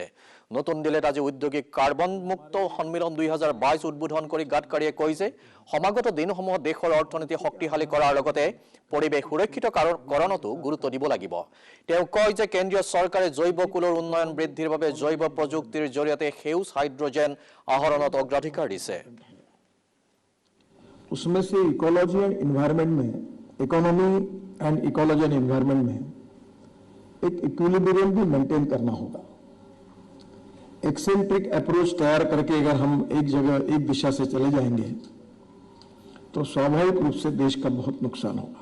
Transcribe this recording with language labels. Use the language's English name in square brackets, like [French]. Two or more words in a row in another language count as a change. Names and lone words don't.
[Assamese] নতুন দিল্লীত আজি ঔদ্যোগিক কাৰ্বন মুক্ত সন্মিলন 2022 উদ্বোধন কৰি গাডকাৰীয়ে কয় যে সমাগত দিনসমূহত দেশৰ অৰ্থনীতি শক্তিশালী কৰাৰ লগতে পৰিৱেশ সুৰক্ষিতকৰণতো গুৰুত্ব দিব লাগিব। তেওঁ কয় যে কেন্দ্ৰীয় চৰকাৰে জৈৱ কুলৰ উন্নয়ন বৃদ্ধিৰ বাবে জৈৱ প্ৰযুক্তিৰ জৰিয়তে সেউজ হাইড্ৰজেন আহৰণত অগ্ৰাধিকাৰ দিছে। [Hindi] उसमें से [English] ecology and environment [Hindi] में, [English] economy and ecology and environment [Hindi] में एक इक्विलिब्रियम भी मेंटेन करना होगा। [English] eccentric approach [Hindi] तैयार करके अगर हम एक जगह एक दिशा से चले जाएंगे तो स्वाभाविक रूप से देश का बहुत नुकसान होगा।